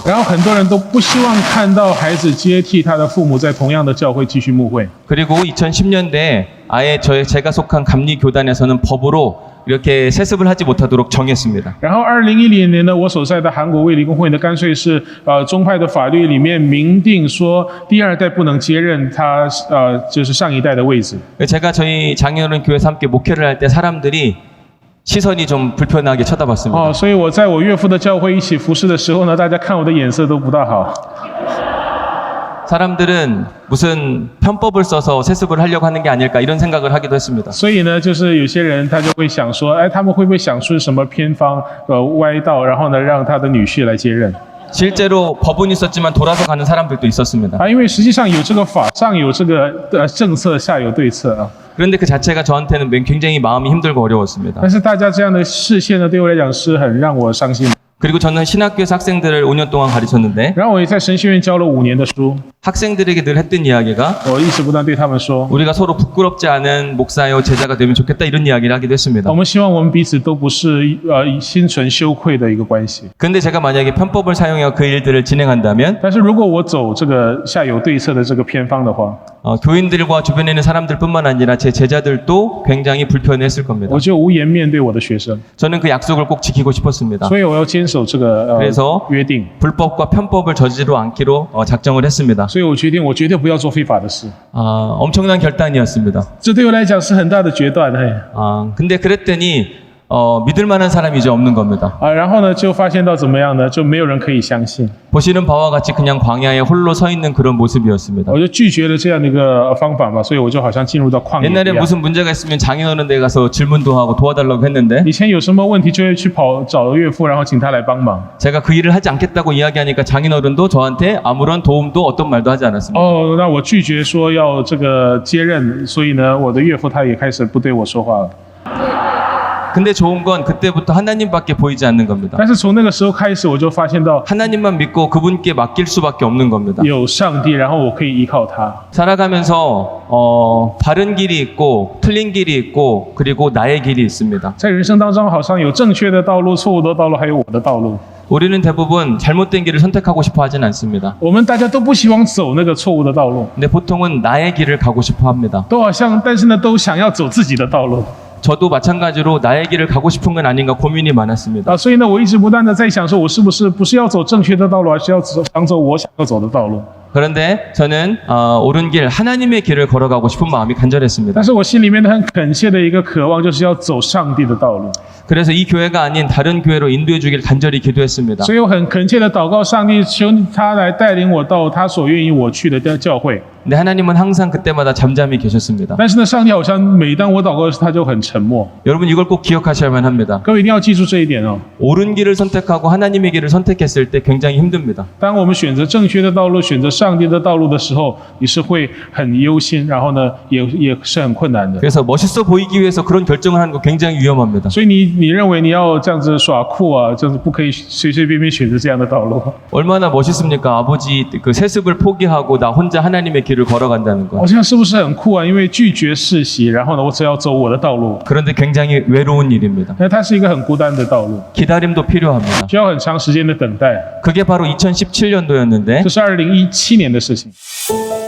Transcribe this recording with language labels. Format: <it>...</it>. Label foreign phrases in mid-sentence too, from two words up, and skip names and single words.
<zh>然后很多人都不希望看到孩子接替他的父母在同样的教会继续牧会。</zh> <ko>그리고 2010년대에 아예 제가 속한 감리교단에서는 법으로 이렇게 세습을 하지 못하도록 정했습니다.</ko> <zh>然后2010年呢，我所在的韩国卫理公会呢，干脆是宗派的法律里面明定说，第二代不能接任他就是上一代的位置。</zh> <ko>제가 저희 장인어른 교회에서 함께 목회를 할 때 사람들이 시선이 좀 불편하게 쳐다봤습니다.</ko> <zh>所以我在我岳父的教会一起服侍的时候呢，大家看我的眼色都不大好。</zh> <ko>사람들은 무슨 편법을 써서 세습을 하려고 하는 게 아닐까 이런 생각을 하기도 했습니다.</ko> <zh>所以呢，就是有些人他就会想说，哎，他们会不会想出什么偏方歪道，然后呢，让他的女婿来接任？</zh> <ko>실제로 법은 있었지만 돌아서 가는 사람들도 있었습니다.</ko> <zh>因为实际上有这个法，上有这个政策，下有对策啊。</zh> <ko>그런데 그 자체가 저한테는 굉장히 마음이 힘들고 어려웠습니다.</ko> <zh>但是大家这样的视线呢，对我来讲是很让我伤心。</zh> <ko>그리고 저는 신학교에서 학생들을 5년 동안 가르쳤는데</ko> <zh>然后我也在神学院教了5年的书，</zh> <ko>학생들에게 늘 했던 이야기가</ko> <zh>我一直不断对他们说，</zh> <ko>우리가 서로 부끄럽지 않은 목사요 제자가 되면 좋겠다 이런 이야기를 하기도 했습니다.</ko> <zh>我们希望我们彼此都不是心存羞愧的一个关系。</zh> <ko>근데 제가 만약에 편법을 사용하여 그 일들을 진행한다면</ko> <zh>但是如果我走这个下有对策的这个偏方的话，</zh> <ko>교인들과 주변에 있는 사람들뿐만 아니라 제 제자들도 굉장히 불편했을 겁니다.</ko> <zh>我就无颜面对我的学生，</zh> <ko>저는 그 약속을 꼭 지키고 싶었습니다.</ko> <zh>所以我要坚守这个</zh> <ko>그래서</ko> <zh>约定。</zh> <ko>불법과 편법을 저지르지 않기로 작정을 했습니다.</ko> <zh>所以我决定，我绝对不要做非法的事。</zh> <ko>엄청난 결단이었습니다.</ko> <zh>这对我来讲是很大的决断。</zh> <ko>근데 그랬더니 믿을 만한 사람이 이제 없는 겁니다.</ko> <zh>然后呢，就发现到怎么样呢？就没有人可以相信。</zh> <ko>보시는 바와 같이 그냥 광야에 홀로 서 있는 그런 모습이었습니다.</ko> <zh>我就拒绝了这样的一个方法嘛，所以我就好像进入到旷野</zh> <ko>옛날에</ko> <zh>一样。</zh> <ko>무슨 문제가 있으면 장인어른 데 가서 질문도 하고 도와달라고 했는데</ko> <zh>以前有什么问题就会去找岳父，然后请他来帮忙。</zh> <ko>제가 그 일을 하지 않겠다고 이야기하니까 장인어른도 저한테 아무런 도움도 어떤 말도 하지 않았습니다.</ko> <zh>那我拒绝说要这个接任，所以呢，我的岳父他也开始不对我说话了。</zh> <ko>근데 좋은 건 그때부터 하나님밖에 보이지 않는 겁니다.</ko> <zh>但是从那个时候开始，我就发现到</zh> <ko>하나님만 믿고 그분께 맡길 수밖에 없는 겁니다.</ko> <zh>有上帝，然后我可以依靠他。</zh> <ko>살아가면서 바른 길이 있고 틀린 길이 있고 그리고 나의 길이 있습니다.</ko> <zh>在人生当中，好像有正确的道路、错误的道路，还有我的道路。</zh> <ko>우리는 대부분 잘못된 길을 선택하고 싶어 하진 않습니다.</ko> <zh>我们大家都不希望走那个错误的道路，</zh> <ko>근데 보통은 나의 길을 가고 싶어 합니다.</ko> <zh>都好像，但是呢，都想要走自己的道路。</zh> <ko>저도 마찬가지로 나의 길을 가고 싶은 건 아닌가 고민이 많았습니다.</ko> <zh>所以呢，我一直不断的在想，说我是不是要走正确的道路，而是要想走我想要走的道路？</zh> <ko>그런데 저는 옳은 길, 하나님의 길을 걸어가고 싶은 마음이 간절했습니다.</ko> <zh>但是我心里面的很恳切的一个渴望，就是要走上帝的道路。</zh> <ko>그래서 이 교회가 아닌 다른 교회로 인도해 주길 간절히 기도했습니다.</ko> <zh>所以我很恳切的祷告上帝，求他来带领我到他所愿意我去的教会。</zh> <ko>근데 하나님은 항상 그때마다 잠잠히 계셨습니다.</ko> <zh>但是呢，上帝好像每当我祷告的时候，他就很沉默。</zh> <ko>여러분 이걸 꼭 기억하셔야만 합니다.</ko> <zh>各位一定要记住这一点哦。</zh> <ko>옳은 길을 선택하고 하나님의 길을 선택했을 때 굉장히 힘듭니다.</ko> <zh>当我们选择正确的道路，选择上帝的道路的时候，你是会很忧心，然后呢，也是很困难的。</zh> <ko>그래서 멋있어 보이기 위해서 그런 결정을 하는 거 굉장히 위험합니다.</ko> <zh>所以你认为你要这样子耍酷啊，这样子不可以随随便便选择这样的道路。</zh> <ko>얼마나 멋있습니까? 아버지 그 세습을 포기하고 나 혼자 하나님의 길을 걸어간다는 거.</ko> <zh>好像是不是很酷啊？因为拒绝世袭，然后呢，我只要走我的道路。</zh> <ko>그런데 굉장히 외로운 일입니다.</ko> <zh>那它是一个很孤单的道路，</zh> <ko>기다림도 필요합니다.</ko> <zh>需要很长时间的等待。</zh> <ko>그게 바로 2017년도였는데</ko> <zh>这是2017年的事情。</zh>